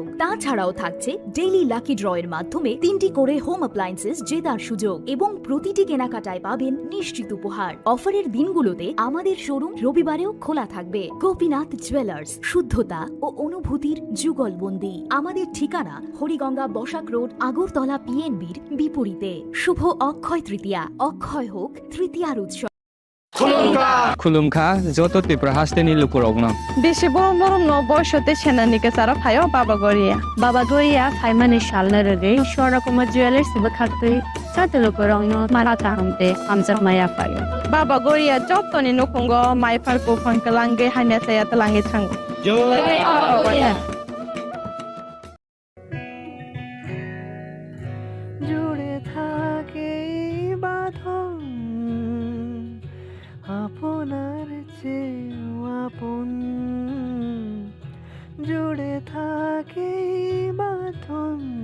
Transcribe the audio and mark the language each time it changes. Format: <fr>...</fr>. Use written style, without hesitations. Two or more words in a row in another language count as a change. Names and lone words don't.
<bn>তাছাড়াও থাকছে</bn> <en>daily lucky</en> <bn>ড্রয়ের মাধ্যমে 3টি করে</bn> <en>home appliances</en> <bn>জেতার সুযোগ এবং প্রতিটি কেনাকাটায় পাবেন নিশ্চিত উপহার। অফারের দিনগুলোতে আমাদের শোরুম রবিবারেও খোলা থাকবে। গোপীনাথ জুয়েলার্স, শুদ্ধতা ও অনুভূতির যুগলবন্দি। আমাদের ঠিকানা হরিগঙ্গা বসাক রোড, আগরতলা পিএনবির বিপরীতে। শুভ অক্ষয় তৃতীয়া, অক্ষয় হোক তৃতীয়ার উৎসব।</bn> <trp>खुलुमखा जत त्रिपुरा हास्टेनि लुकुरगनो बेसे बरम बरम न बयसते सेनानिके सारा फायो बाबा गोरिया फाइमानि शालना रे शोरा कुमार ज्वेलर्स बे खाते साते लुकुरगनो माराता हमते हमसा माया फायो बाबा गोरिया जतनि नखंगो माय फारको फंकलांगे हाने साया तलांगे थांगो</trp> <bn>জুড়ে থাকে বাঁধন আপনার চেয়েও আপন, জুড়ে থাকে বাঁধন</bn>